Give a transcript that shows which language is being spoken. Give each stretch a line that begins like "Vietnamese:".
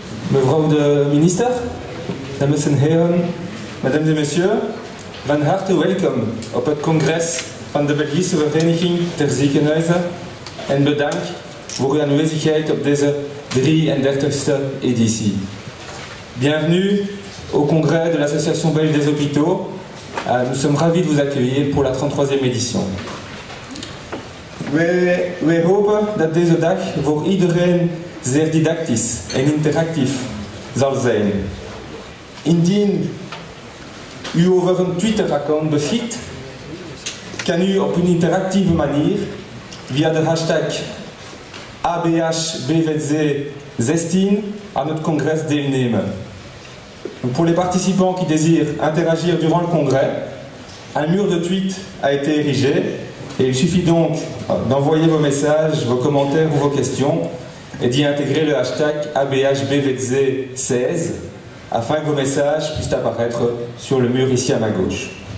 Dutch: Mevrouw de minister, dames en heren,
French: mesdames et messieurs,
Dutch: van harte welkom op het congres van de Belgische Vereniging ter Ziekenhuizen en bedankt voor uw aanwezigheid op deze 33e editie.
French: Bienvenue au congrès de l'Association belge des hôpitaux. Nous sommes ravis de vous accueillir pour la 33e édition.
Dutch: Wij hopen dat deze dag voor iedereen zeer didactisch en interactief zal zijn. Indien u over een Twitter-account beschikt, kan u op een interactieve manier via de hashtag ABHBVZ16 aan het congres deelnemen.
French: Pour les participants qui désirent interagir durant le congrès, un mur de tweets a été érigé et il suffit donc d'envoyer vos messages, vos commentaires ou vos questions et d'y intégrer le hashtag ABHBVZ16 afin que vos messages puissent apparaître sur le mur ici à ma gauche.